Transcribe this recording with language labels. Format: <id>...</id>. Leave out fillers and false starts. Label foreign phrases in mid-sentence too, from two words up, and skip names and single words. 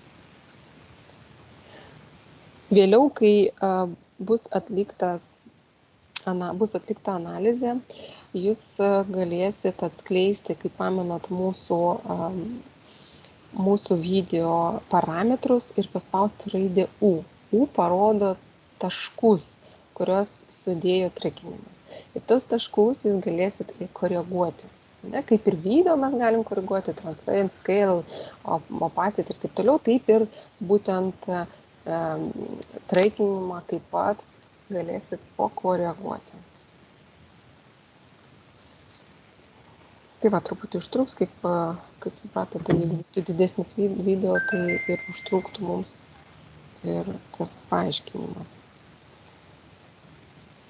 <lt>Vėliau, kai bus atlikta analizė, jūs galėsit atskleisti, kaip pamenat, mūsų video parametrus ir paspausti raidę U. U parodo taškus, kurios sudėjo trackinimas. Ir tos taškus jūs galėsit koreguoti. Kaip ir video mes galim koreguoti,</lt> <en>transparent, scale, opacity</en> <lt>ir taip toliau, taip ir būtent trackinimą taip pat galėsit pakoreguoti. Tai va, truputį užtruks, kaip supratote, jeigu būtų didesnis video, tai ir užtruktų mums ir tas paaiškinimas.</lt>